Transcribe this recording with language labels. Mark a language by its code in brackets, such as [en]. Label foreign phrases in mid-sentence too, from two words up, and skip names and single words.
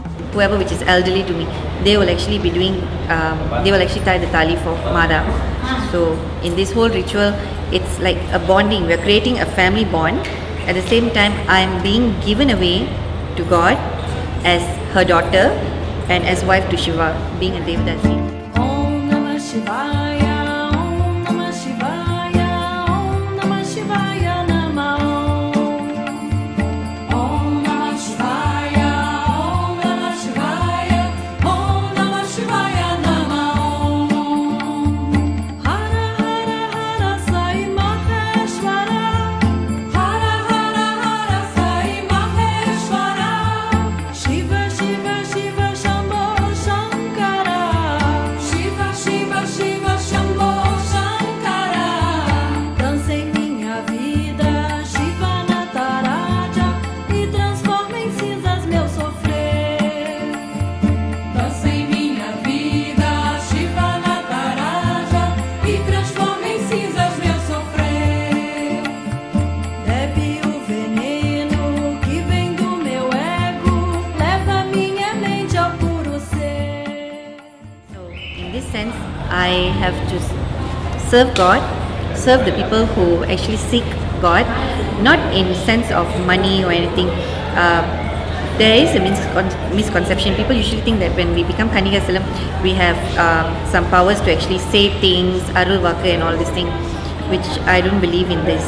[en] whoever which is elderly to me, they will actually be doing, they will actually tie the tali for Mother. So in this whole ritual, it's like a bonding. We're creating a family bond. At the same time, I'm being given away to God as her daughter and as wife to Shiva, being a devadasi. [sa] Om Namah Shivaya, Om Namah Shivaya, Om Namah Shivaya Namah. Om Namah Shivaya, Om Namah Shivaya, Om Namah Shivaya Namah. Hara Hara Hara Sai Maheshwara, Hara Hara Hara Sai Maheshwara, Shiva Shiva Shiva Shambho Shankara, Shiva Shiva Shiva Shambho Shankara. [pt] Dança em minha vida, Shiva Nataraja, e transforma em cinzas meu sofrer. Dança em minha vida, Shiva Nataraja, e transforma em cinzas meu sofrer. Bebe o veneno que vem do meu ego, leva minha mente ao puro ser. [en] So in this sense, I have to serve God, serve the people who actually seek God, not in sense of money or anything. There is a misconception. People usually think that when we become Kanika Salam, we have some powers to actually say things, [ta] Arul Vaka [en] and all this thing, which I don't believe in this.